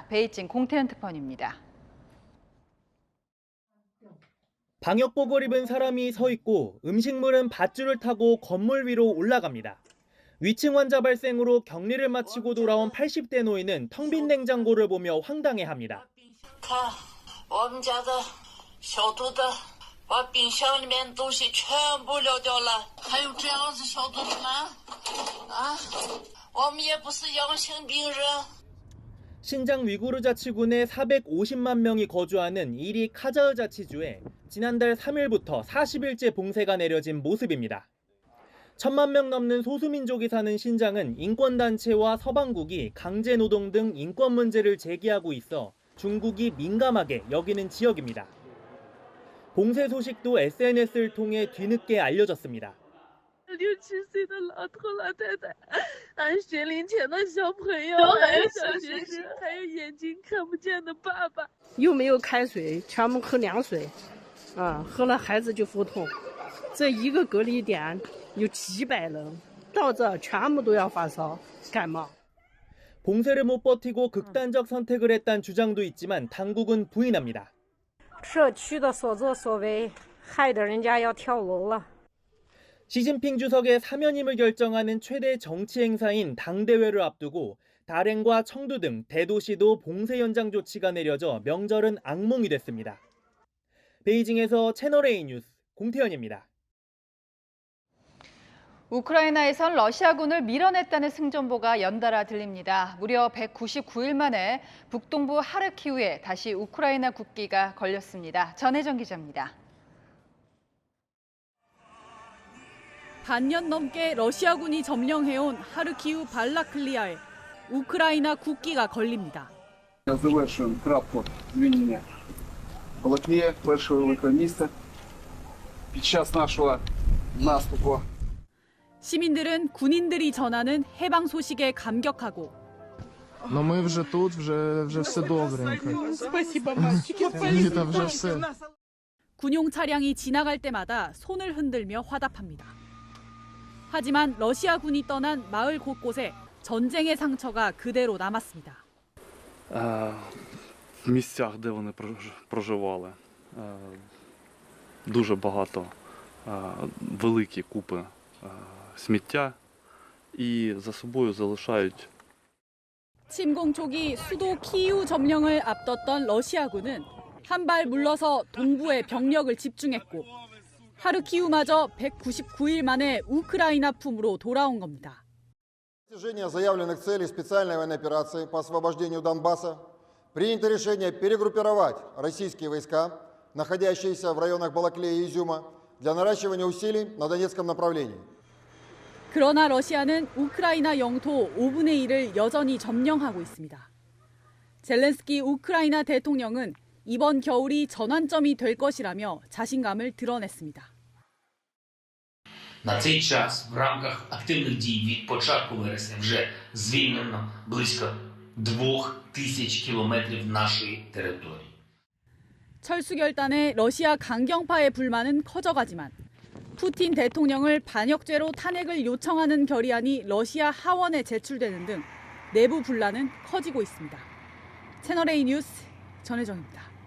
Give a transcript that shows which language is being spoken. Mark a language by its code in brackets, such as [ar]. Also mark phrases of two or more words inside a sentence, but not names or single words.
[ko] 베이징 공태현 특파원입니다. 방역복을 입은 사람이 서 있고 음식물은 밧줄을 타고 건물 위로 올라갑니다. 위층 환자 발생으로 격리를 마치고 돌아온 80대 노인은 텅 빈 냉장고를 보며 황당해합니다. [zh] 看我们家的消毒的把冰箱里面的东西全部撂掉了，还有这样子消毒的吗？啊，我们也不是阳性病人。 [ko] 신장 위구르 자치군에 450만 명이 거주하는 이리 카자흐 자치주에 지난달 3일부터 40일째 봉쇄가 내려진 모습입니다. 1,000만 명 넘는 소수민족이 사는 신장은 인권단체와 서방국이 강제노동 등 인권 문제를 제기하고 있어 중국이 민감하게 여기는 지역입니다. 봉쇄 소식도 SNS를 통해 뒤늦게 알려졌습니다. [zh] 6、7岁的老头老太太，还有学龄前的小朋友，还有小学生，还有眼睛看不见的爸爸。又没有开水，全部喝凉水，喝了孩子就腹痛。这一个隔离点有几百人，到这全部都要发烧、感冒。 [ko] 봉쇄를 못 버티고 극단적 선택을 했다는 주장도 있지만 당국은 부인합니다. [zh] 社区的所作所为，害得人家要跳楼了。 [ko] 시진핑 주석의 사면임을 결정하는 최대 정치 행사인 당대회를 앞두고 다롄과 청두 등 대도시도 봉쇄 연장 조치가 내려져 명절은 악몽이 됐습니다. 베이징에서 채널A 뉴스 공태현입니다. 우크라이나에선 러시아군을 밀어냈다는 승전보가 연달아 들립니다. 무려 199일 만에 북동부 하르키우에 다시 우크라이나 국기가 걸렸습니다. 전혜정 기자입니다. 반년 넘게 러시아군이 점령해온 하르키우 발라클리아에 우크라이나 국기가 걸립니다. [uk] Завершуємо крапку звільнення Балаклія, першого великого міста під час нашого наступу. [ko] 시민들은 군인들이 전하는 해방 소식에 감격하고 [uk] Но ми вже тут, вже все добренько. [ru] Спасибо, мальчики. [uk] Та вже все. [ko] 군용 차량이 지나갈 때마다 손을 흔들며 화답합니다. 하지만 러시아군이 떠난 마을 곳곳에 전쟁의 상처가 그대로 남았습니다. [uk] В місцях, де вони проживали, дуже багато великі купи сміття і за собою залишають. [ko] 침공 초기 수도 키이우 점령을 앞뒀던 러시아군은 한 발 물러서 동부에 병력을 집중했고 하르키우마저 199일 만에 우크라이나 품으로 돌아온 겁니다. [ru] Достижение заявленных целей специальной военной операции по освобождению Донбасса принято решение перегруппировать российские войска, находящиеся в районах Балаклеи и Изюма, для наращивания усилий на Донецком направлении. [ko] 그러나 러시아는 우크라이나 영토 5분의 1을 여전히 점령하고 있습니다. 젤렌스키 우크라이나 대통령은 이번 겨울이 전환점이 될 것이라며 자신감을 드러냈습니다. [uk] На цей час в рамках активних дій від початку вересня вже звільнено близько 2000 кілометрів нашої території. [ko] 철수 결단에 러시아 강경파의 불만은 커져가지만 푸틴 대통령을 반역죄로 탄핵을 요청하는 결의안이 러시아 하원에 제출되는 등 내부 분란은 커지고 있습니다. 채널A 뉴스 전혜정입니다.